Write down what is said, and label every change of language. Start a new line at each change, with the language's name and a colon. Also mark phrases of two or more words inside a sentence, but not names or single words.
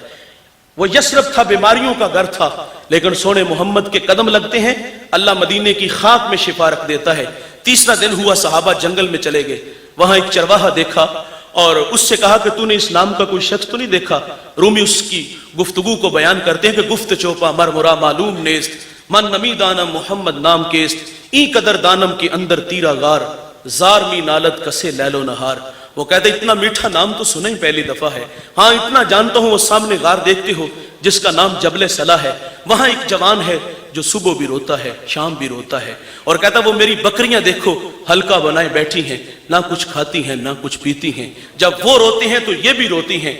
Urdu: وہ یثرب تھا، بیماریوں کا گھر تھا، لیکن سونے محمد کے قدم لگتے ہیں، اللہ مدینے کی خاک میں شفا رکھ دیتا ہے۔ تیسرا دن ہوا، صحابہ جنگل میں چلے گئے، وہاں ایک چرواہا دیکھا اور اس سے کہا کہ تو نے اس نام کا کوئی شخص تو نہیں دیکھا؟ رومی اس کی گفتگو کو بیان کرتے ہیں کہ
Persian: گفت چوپا مرمرا معلوم نیست، من نمی دانم محمد نام کیست، این قدر دانم کے اندر تیرا غار، زار می نالت کسے لیل و نہار۔
Urdu: وہ کہتے اتنا میٹھا نام تو سنا ہی پہلی دفعہ ہے، ہاں اتنا جانتا ہوں، وہ سامنے غار دیکھتے ہو جس کا نام جبل صلا ہے، وہاں ایک جوان ہے جو صبح بھی روتا ہے شام بھی روتا ہے، اور کہتا وہ میری بکریاں دیکھو حلقہ بنائے بیٹھی ہیں، نہ کچھ کھاتی ہیں نہ کچھ پیتی ہیں، جب وہ روتے ہیں تو یہ بھی روتی ہیں۔